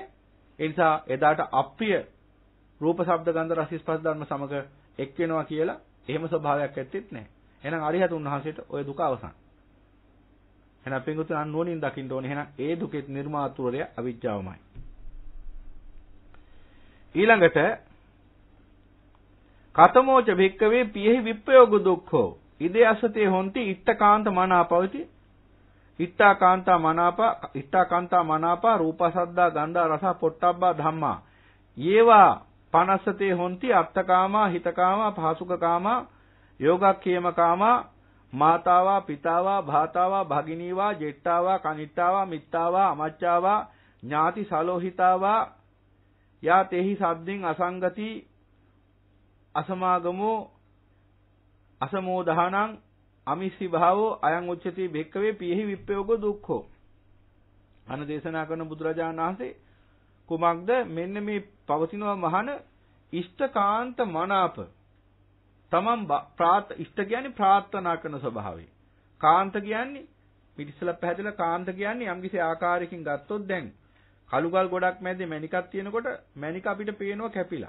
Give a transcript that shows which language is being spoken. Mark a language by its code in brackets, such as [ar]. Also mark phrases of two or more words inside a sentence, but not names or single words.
[si] ඒ නිසා එදාට අප්‍රිය රූප, ශබ්ද, ගන්ධ, රස, ස්පර්ශ ධර්ම සමග එක් වෙනවා කියලා එහෙම ස්වභාවයක් ඇත්තෙත් නැහැ. එහෙනම් අරිහතුන් වහන්සේට ඔය දුක අවසන්. එහෙනම් පින්වතුන් අන්න නොනින් දකින්න ඕනේ. එහෙනම් ඒ දුකේ නිර්මාතෘරය අවිජ්ජාවමයි. [pi] ඊළඟට කතමෝච භික්කවේ පියෙහි විප්පයෝග දුක්ඛෝ ඉදේ අසතේ හොಂತಿ ඉත්තකාන්ත මනාපවති ඉත්තාකාන්තා මනාපා රූපසද්දා ගන්ධා රස පොට්ටබ්බා ධම්මා යේවා පනස්සතේ හොಂತಿ අත්තකාමා හිතකාමා පහසුකකාමා යෝගක්ඛේමකාමා මාතාවා පිතාවා භාතාවා භගිනීවා ජෙට්ටාවා කනිට්ටාවා මිත්තාවා අමච්චාවා ඥාති සලෝහිතාවා යා තෙහි සද්දින් අසංගති අසමාගමෝ අසමෝදහනං අමිස්සි භාවෝ අයං උච්චති භික්කවේ පියෙහි විප්පයෝග දුක්ඛෝ. [si] අන දේශනා කරන බුදුරජාණන් වහන්සේ කුමක්ද මෙන්න මේ පවතිනවා මහන ඉෂ්ඨකාන්ත මනාප තමන් ඉෂ්ඨ කියන්නේ ප්‍රාර්ථනා කරන ස්වභාවය. කාන්ත කියන්නේ පිටිසල පැහැදිලා කාන්ත කියන්නේ යම්කිසි ආකාරයකින් ගත්තොත් දැන් කළුගල් ගොඩක් මැද්දේ මණිකක් තියෙනකොට මණික අපිට පේනවා කැපිලා.